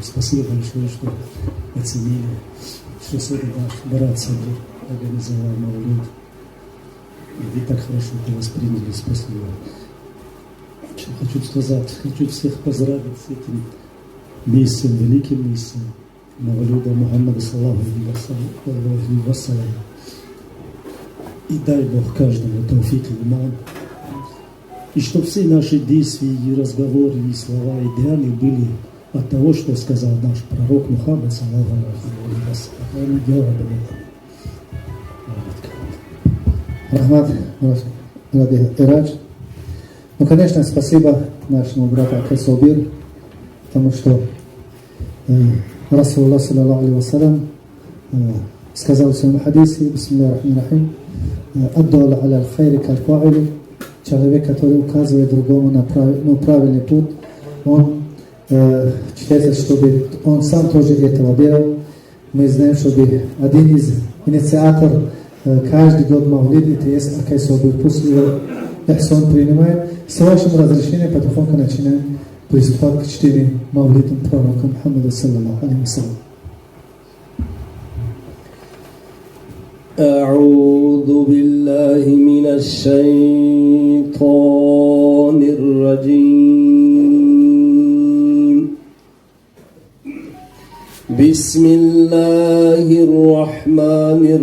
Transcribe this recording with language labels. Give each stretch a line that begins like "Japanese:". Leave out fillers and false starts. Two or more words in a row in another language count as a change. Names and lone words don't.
Russian: Спасибо большое, что оценили, что наш брат Сабир организовал Мавлид. И вы так хорошо это восприняли. Спасибо. Что хочу сказать, хочу всех поздравить с этим месяцем, великим месяцем Мавлида Мухаммада
Arabic: صلى الله عليه وسلم.
Russian: И дай Бог каждому тауфик и иман. И чтобы все наши действия, и разговоры, и слова, и деяния были от того, что сказал наш пророк Мухаммад,
Arabic: صلى الله عليه وسلم.
Russian: Рахмат, Ради Ирадж. Ну, конечно, спасибо нашему брату Акасобир, потому что
Arabic: رسول الله صلى الله عليه وسلم
Russian: сказал в своем хадисе:
Arabic: بسم الله الرحمن الرحيم الدعاء على الخير كالفاعل.
Russian: Человек, который указывает другому на правильный путь, он считается, чтобы он сам тоже этого делал. Мы знаем, что один из инициаторов каждый год Мавлид, это есть Акайсобир. Пусть его Эхсон принимает. С вашим разрешением потихоньку начинаем приступать к чтению Мавлида пророка Мухаммада
Arabic: صلى الله عليه وسلم. أعوذ بالله من الشيطان الرجيم بسم الله الرحمن